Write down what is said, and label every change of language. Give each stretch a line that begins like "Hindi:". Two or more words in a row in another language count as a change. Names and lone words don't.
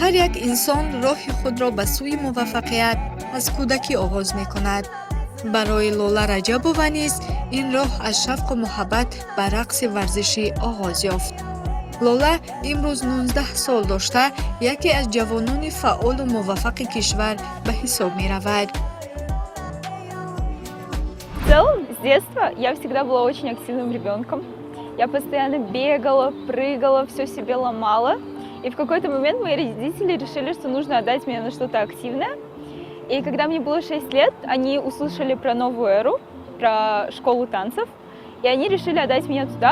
Tajik: як инсон роҳи худро ба сӯи муваффақият аз кӯдакӣ оғоз мекунад. барои Лола Раҷабова низ ин роҳ аз шавқу муҳаббат ба рақси варзишӣ оғоз ёфт. Лола имрӯз 19 сол дошта, яке аз ҷавонони фаъолу муваффақи кишвар ба ҳисоб меравад.
Russian: В целом, с детства я всегда была очень активным ребенком. Я постоянно бегала, прыгала, все себе ломала. И в какой-то момент мои родители решили, что нужно отдать меня на что-то активное. И когда мне было 6 лет, они услышали про новую эру, про школу танцев, и они решили отдать меня туда.